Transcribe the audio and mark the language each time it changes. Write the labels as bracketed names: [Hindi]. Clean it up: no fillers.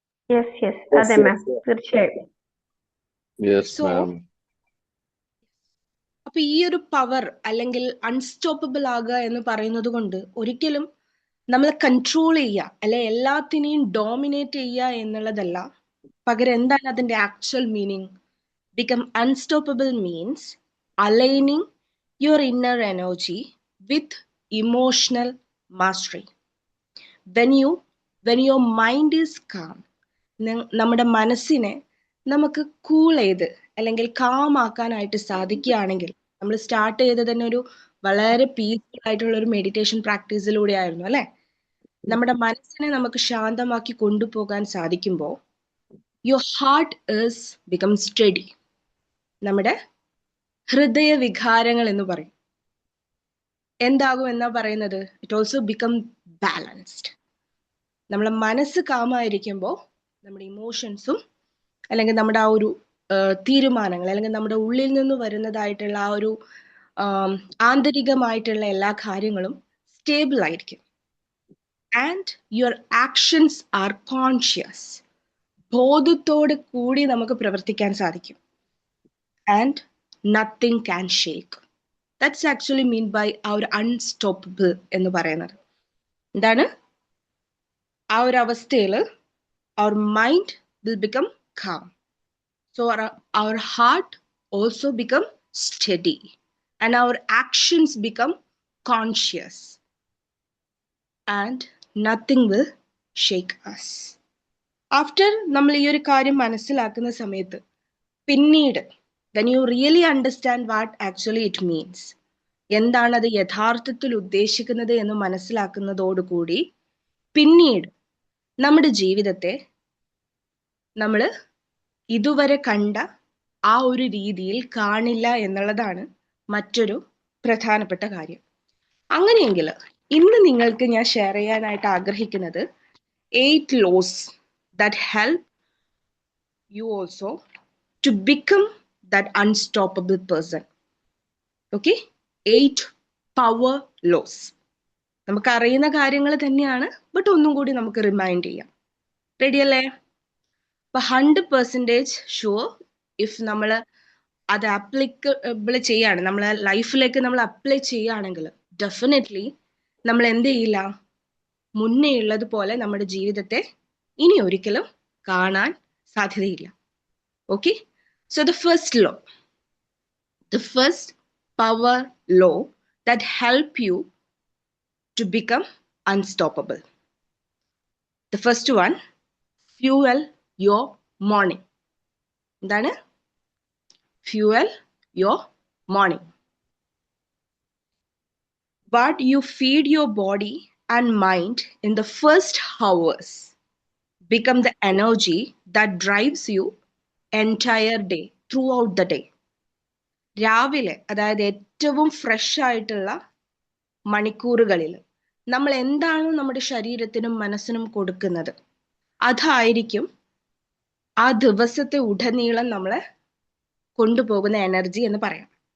[Malayalam] Yes yes, അതെ മാം, തീർച്ചയായും. [English] Yes, So, ma'am. [Malayalam] അപ്പൊ ഈ ഒരു പവർ അല്ലെങ്കിൽ അൺസ്റ്റോപ്പബിൾ ആകുക എന്ന് പറയുന്നത് കൊണ്ട് ഒരിക്കലും നമ്മളെ കൺട്രോൾ ചെയ്യുക അല്ലെ എല്ലാത്തിനെയും ഡോമിനേറ്റ് ചെയ്യുക എന്നുള്ളതല്ല. പകരം എന്താണ് അതിന്റെ actual meaning? [English] become unstoppable means aligning your inner energy with emotional mastery. When your mind is calm, [Malayalam] നമ്മുടെ മനസ്സിനെ നമുക്ക് കൂൾ ചെയ്ത് അല്ലെങ്കിൽ കാം ആക്കാനായിട്ട് സാധിക്കുകയാണെങ്കിൽ, നമ്മൾ സ്റ്റാർട്ട് ചെയ്തത് തന്നെ ഒരു വളരെ പീസ്ഫുൾ ആയിട്ടുള്ള ഒരു മെഡിറ്റേഷൻ പ്രാക്ടീസിലൂടെ ആയിരുന്നു അല്ലെ? നമ്മുടെ മനസ്സിനെ നമുക്ക് ശാന്തമാക്കി കൊണ്ടുപോകാൻ സാധിക്കുമ്പോൾ [English] Your heart is become steady. [Malayalam] നമ്മുടെ ഹൃദയ വികാരങ്ങൾ എന്ന് പറയും എന്താകും എന്നാ പറയുന്നത്? [English] It also become balanced. [Malayalam] നമ്മളെ മനസ്സ് കാമായിരിക്കുമ്പോൾ നമ്മുടെ ഇമോഷൻസും അല്ലെങ്കിൽ നമ്മുടെ ആ ഒരു തീരുമാനങ്ങൾ അല്ലെങ്കിൽ നമ്മുടെ ഉള്ളിൽ നിന്ന് വരുന്നതായിട്ടുള്ള ആ ഒരു ആന്തരികമായിട്ടുള്ള എല്ലാ കാര്യങ്ങളും സ്റ്റേബിൾ ആയിരിക്കും. [English] And your actions are conscious. [Malayalam] ബോധത്തോട് കൂടി നമുക്ക് പ്രവർത്തിക്കാൻ സാധിക്കും. [English] And nothing can shake. That's actually mean by our unstoppable [Malayalam] എന്ന് പറയുന്നത്. എന്താണ്? ആ ഒരു അവസ്ഥയിൽ [English] our mind will become calm. So our heart also become steady and our actions become conscious and nothing will shake us. [Malayalam] After നമ്മൾ ഈ ഒരു കാര്യം മനസ്സിലാക്കുന്ന സമയത്ത് പിന്നീട് [English] when you really understand what actually it means, [Malayalam] എന്താണ് അത് യഥാർത്ഥത്തിൽ ഉദ്ദേശിക്കുന്നത് എന്ന് മനസ്സിലാക്കുന്നതോടുകൂടി പിന്നീട് നമ്മുടെ ജീവിതത്തെ നമ്മൾ ഇതുവരെ കണ്ട ആ ഒരു രീതിയിൽ കാണില്ല എന്നുള്ളതാണ് മറ്റൊരു പ്രധാനപ്പെട്ട കാര്യം. അങ്ങനെയെങ്കിൽ ഇന്ന് നിങ്ങൾക്ക് ഞാൻ ഷെയർ ചെയ്യാനായിട്ട് ആഗ്രഹിക്കുന്നത് 8 laws [English] that help you also to become that unstoppable person. Okay? 8 power laws. [Malayalam] നമുക്ക് അറിയുന്ന കാര്യങ്ങൾ തന്നെയാണ്, ബട്ട് ഒന്നും കൂടി നമുക്ക് റിമൈൻഡ് ചെയ്യാം. റെഡി അല്ലേ? അപ്പൊ 100% ഷുവർ ഇഫ് നമ്മൾ അത് ആപ്ലിക്കബിൾ ചെയ്യാണ്, നമ്മളെ ലൈഫിലേക്ക് നമ്മൾ അപ്ലൈ ചെയ്യുകയാണെങ്കിൽ ഡെഫിനറ്റ്ലി നമ്മൾ എന്ത് ചെയ്യില്ല, മുന്നേ ഉള്ളതുപോലെ നമ്മുടെ ജീവിതത്തെ ഇനി ഒരിക്കലും കാണാൻ സാധ്യതയില്ല. Okay? [English] So the first law, the first power law that help you to become unstoppable. The first one, fuel your morning. എന്താണ്? Fuel your morning. What you feed your body and mind in the first hours become the energy that drives you entire day, throughout the day. [Malayalam] രാവിലെ, അതായത് ഏറ്റവും fresh ആയിട്ടുള്ള മണിക്കൂറുകളിൽ നമ്മൾ എന്താണ് നമ്മുടെ ശരീരത്തിനും മനസ്സിനും കൊടുക്കുന്നത്, അതായിരിക്കും ആ ദിവസത്തെ ഉടനീളം നമ്മളെ കൊണ്ടുപോകുന്ന എനർജി എന്ന് പറയാം.